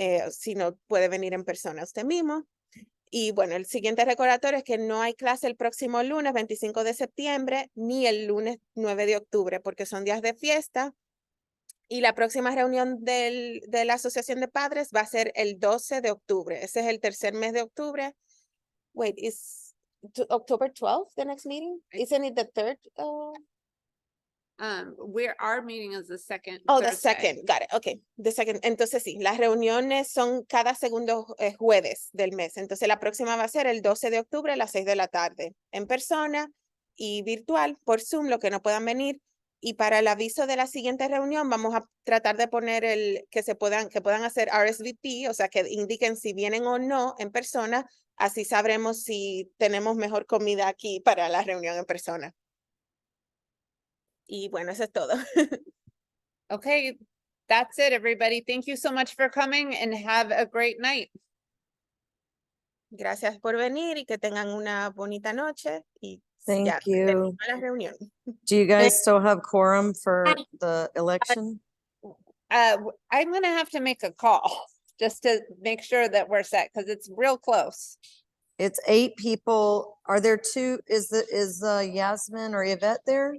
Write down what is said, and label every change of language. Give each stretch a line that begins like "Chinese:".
Spanish: Si no puede venir en persona usted mismo. Y bueno, el siguiente recordatorio es que no hay clase el próximo lunes 25 de septiembre ni el lunes 9 de octubre porque son días de fiesta. Y la próxima reunión de la Asociación de Padres va a ser el 12 de octubre. Ese es el tercer mes de octubre.
English: Wait, is October 12th the next meeting? Isn't it the third? Our meeting is the second. Oh, the Thursday. second. Got it. Okay. The second.
Spanish: Entonces sí, las reuniones son cada segundo jueves del mes. Entonces la próxima va a ser el 12 de octubre a las 6 de la tarde, en persona y virtual por Zoom, lo que no puedan venir. Y para el aviso de la siguiente reunión, vamos a tratar de poner que puedan hacer RSVP, o sea, que indiquen si vienen o no en persona. Así sabremos si tenemos mejor comida aquí para la reunión en persona. Y bueno, eso es todo.
English: Okay, that's it, everybody. Thank you so much for coming and have a great night.
Spanish: Gracias por venir y que tengan una bonita noche. Y
English: Thank
Spanish: ya,
English: you.
Spanish: termina la reunión.
English: Do you guys still have quorum for the election? I'm gonna have to make a call just to make sure that we're set, because it's real close. It's 8 people. Are there 2? Is Yasmin or Yvette there?